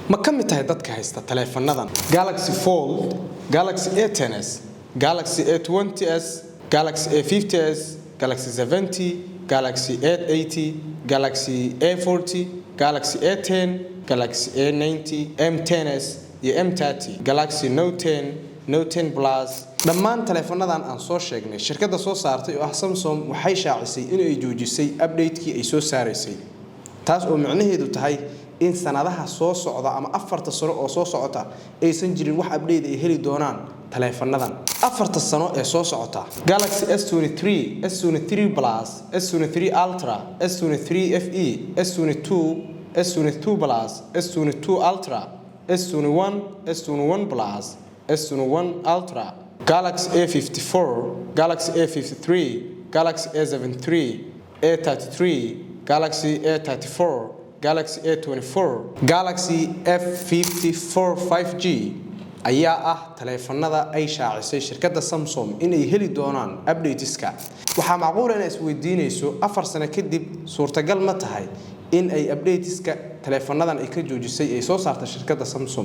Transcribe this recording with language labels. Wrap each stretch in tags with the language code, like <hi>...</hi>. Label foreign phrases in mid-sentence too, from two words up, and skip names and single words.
<so>ma ka mid tahay dadka haysta taleefanadan Galaxy Fold, Galaxy A10s, Galaxy A20s, Galaxy A50s, Galaxy 70, Galaxy A80, Galaxy A40, Galaxy A10, Galaxy A90, M10s iyo M30, Galaxy Note 10, Note 10 Plus. dhammaan taleefanadan aan soo sheegnay shirkadda soo saartay oo ah Samsung waxay shaacisay in ay joojisay update-kii ay soo saaraysay taas oo macnaheedu tahay in sanadaha soo socda ama 4 sano oo soo socota aysan jirin wax update ay heli doonaan taleefanadan 4 sano ee soo socota Galaxy S23, S23 Plus, S23 Ultra, S23 FE, S22, S22 Plus, S22 Ultra, S21, S21 Plus, S21 Ultra, Galaxy A54, Galaxy A53, Galaxy A73, A33, Galaxy A34, Galaxy A24, Galaxy F54 5G ayaa ah taleefanada ay shaacisay shirkadda Samsung in ay heli doonaan updateska. Waxa macquul ah in isweydiinayso 4 sano kadib suurtagal ma tahay in ay updateska taleefanadan ay ka joojisay ay soo saartay shirkadda Samsung.</so>